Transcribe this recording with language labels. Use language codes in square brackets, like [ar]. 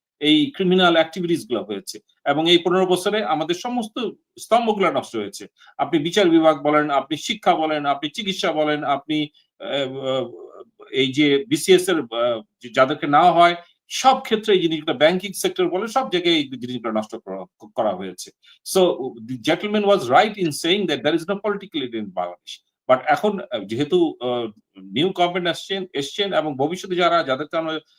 [bn] এই criminal activities গুলা হয়েছে। এবং এই ১৫ বছরে আমাদের সমস্ত স্তম্ভগুলা নষ্ট হয়েছে। আপনি বিচার বিভাগ বলেন, আপনি শিক্ষা বলেন, আপনি চিকিৎসা বলেন, আপনি আ এই যে বিসিএস এর যাদেরকে নেওয়া হয় সব ক্ষেত্রে এই জিনিসগুলো ব্যাংকিং সেক্টর বলে সব জায়গায় এই জিনিসগুলো নষ্ট করা হয়েছে। [en] So the gentleman was right in saying that there is no political leader in Bangladesh. [bn] But এখন যেহেতু নিউ গভর্নমেন্ট এসছেন এবং ভবিষ্যতে যাদেরকে আমরা